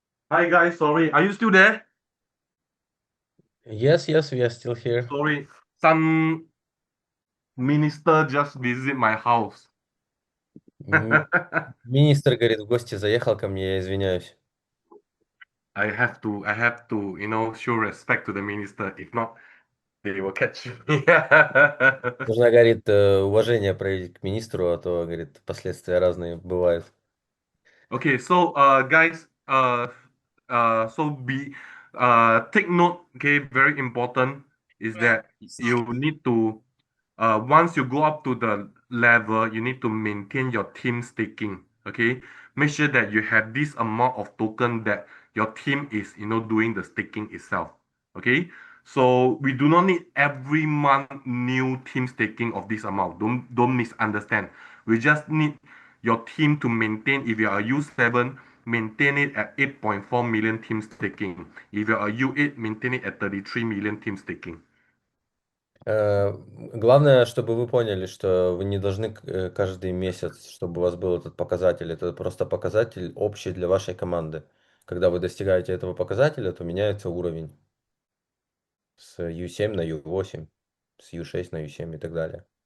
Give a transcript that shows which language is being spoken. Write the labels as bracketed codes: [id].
[en] Hi guys, sorry, are you still there? Yes, yes, we are still here. Sorry, some minister just visit my house. [ru] Министр, говорит, в гости заехал ко мне, я извиняюсь. [en] I have to, show respect to the minister. If not, they will catch me. [ru] Нужно, говорит, уважение проявить к министру, а то, говорит, последствия разные бывают. [en] Okay, so guys, so take note. Okay, very important is that you need to once you go up to the level, you need to maintain your team staking. Okay, make sure that you have this amount of token that your team is doing the staking itself. Okay, so we do not need every month new team staking of this amount. Don't misunderstand. We just need your team to maintain. If you are U7, maintain it at 8.4 million team staking. If you are U8, maintain it at 33 million team staking. [ru] Главное, чтобы вы поняли, что вы не должны каждый месяц, чтобы у вас был этот показатель. Это просто показатель общий для вашей команды. Когда вы достигаете этого показателя, то меняется уровень с U7 на U8, с U6 на U7 и так далее.